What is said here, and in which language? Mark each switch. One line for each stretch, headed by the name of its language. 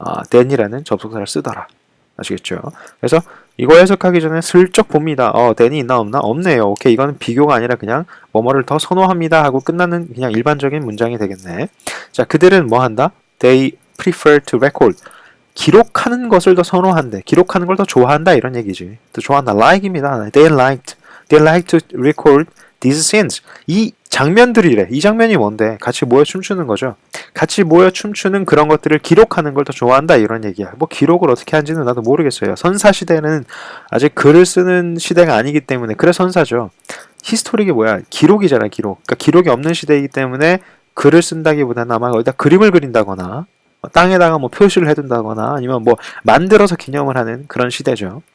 Korean: than이라는 접속사를 쓰더라. 아시겠죠? 그래서 이거 해석하기 전에 슬쩍 봅니다. than이 있나 없나? 없네요. 오케이, 이거는 비교가 아니라 그냥 뭐뭐를 더 선호합니다 하고 끝나는 그냥 일반적인 문장이 되겠네. 자, 그들은 뭐 한다?
English: They prefer to record.
Korean: 기록하는 것을 더 선호한대. 기록하는 걸 더 좋아한다 이런 얘기지. 더 좋아한다. like입니다.
English: They like to record these scenes.
Korean: 이 장면들이래. 이 장면이 뭔데? 같이 모여 춤추는 거죠. 같이 모여 춤추는 그런 것들을 기록하는 걸 더 좋아한다 이런 얘기야. 뭐 기록을 어떻게 하는지는 나도 모르겠어요. 선사 시대는 아직 글을 쓰는 시대가 아니기 때문에 그래 선사죠. 히스토릭이 뭐야? 기록이잖아, 기록. 그러니까 기록이 없는 시대이기 때문에 글을 쓴다기보다는 아마 거기다 그림을 그린다거나 땅에다가 뭐 표시를 해둔다거나 아니면 뭐 만들어서 기념을 하는 그런 시대죠.